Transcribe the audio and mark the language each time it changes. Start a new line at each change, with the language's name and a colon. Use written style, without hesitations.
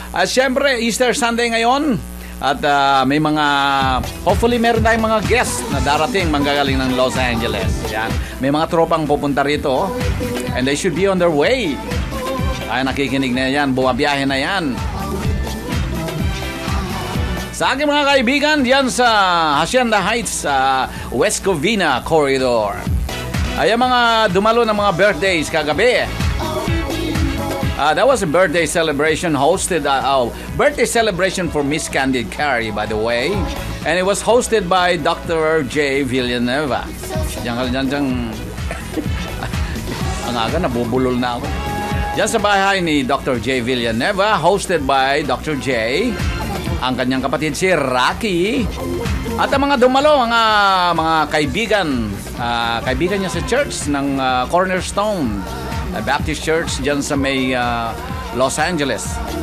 Filipino: Siyempre, Easter Sunday ngayon. At may mga, hopefully meron tayong mga guests na darating manggagaling ng Los Angeles. Yan. May mga tropang pupunta rito
English: and they should be on their way.
Filipino: Ay, nakikinig na yan, bumabiyahe na yan. Sa aking mga kaibigan, diyan sa Hacienda Heights, sa West Covina Corridor. Ay, mga dumalo ng mga birthdays kagabi.
English: That was a birthday celebration hosted, birthday celebration for Miss Candid Carey, by the way. And it was hosted by Dr. J. Villanueva. Diyan.
Filipino: Ang aga, nabubulol na ako. Diyan sa bahay ni Dr. J.
English: Villanueva, hosted by Dr. J.
Filipino: Ang kanyang kapatid si Rocky. At ang mga dumalo, mga kaibigan, kaibigan niya sa church ng Cornerstone Baptist Church dyan sa may Los Angeles.